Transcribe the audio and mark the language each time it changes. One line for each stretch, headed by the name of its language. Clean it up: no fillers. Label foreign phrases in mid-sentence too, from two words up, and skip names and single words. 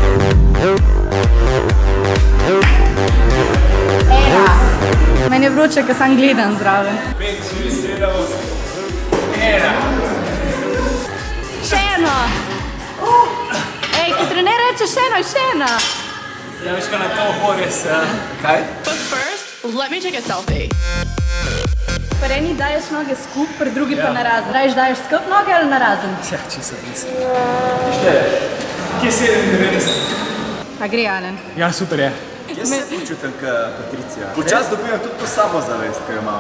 Slovenian: Meni je vroče, ker sam gledam zraven. 5, 6, 7, 8. Še eno! Ej, ki trener reče še eno, še eno! Ja, veš, kaj na to hodi se. Kaj?
English: But first, let me take a selfie.
Slovenian: Pri eni daješ noge skup, pri drugi pa narazen. Daješ skup noge ali narazen? Ja, čisto nisem. Kje 97? Pa gre, Alen. Ja, super je. Jaz se počutim kot Patricija. Počas dobivam tudi to samozavest, ki jo imamo.